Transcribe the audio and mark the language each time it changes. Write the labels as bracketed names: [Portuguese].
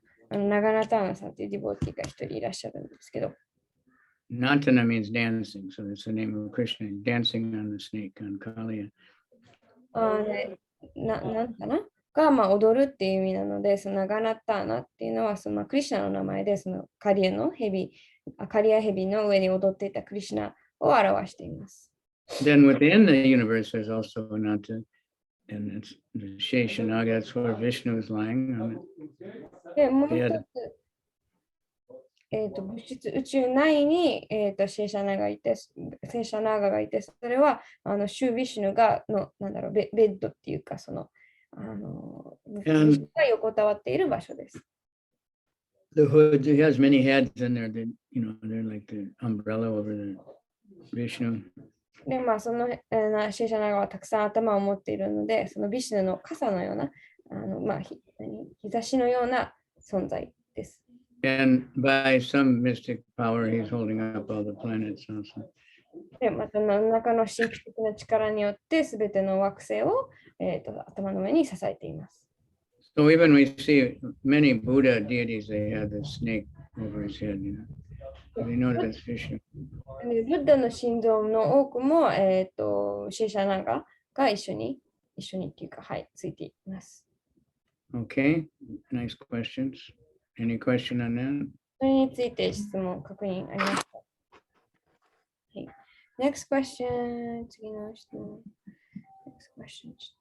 [Japanese] ナガナターナさんというディボーティーが一人いらっしゃるんですけど。 [English] Natana means dancing, so that's the name of Krishna, dancing on the snake, on Kaliya. [Japanese] なんかなが、踊るっていう意味なので、そのナガナターナっていうのは、クリシュナの名前で、そのカリア蛇の上に踊っていたクリシュナを表しています。 [English] Then within the universe, there's also Ananta, and it's the Sheshanaga, that's where Vishnu is lying on it. [Japanese] で、もう一つ、物質宇宙内に、シェーシャナガがいて、それはシュー・ヴィシュヌがベッドっていうか、が横たわっている場所です。 [English] The hood, he has many heads in there, they're like the umbrella over the Vishnu. [Japanese] で、そのシェーシャナガはたくさん頭を持っているので、そのビシュヌの傘のような、日差しのような存在です。 [English] And by some mystic power, he's holding up all the planets also. [Japanese] で、また何らかの神秘的な力によって、すべての惑星を、頭の上に支えています。 [English] So even we see many Buddha deities, they have the snake over his head, They know that's Vishnu. [Japanese] でブッダの心臓の多くも、シェシャナガが一緒にっていうか、はい、ついています。 [English] Okay, nice questions. Any question on that? [Japanese] それについて質問、確認ありますか？はい。 [English] Next question。 [Japanese] 次の質問。 [English] Next question。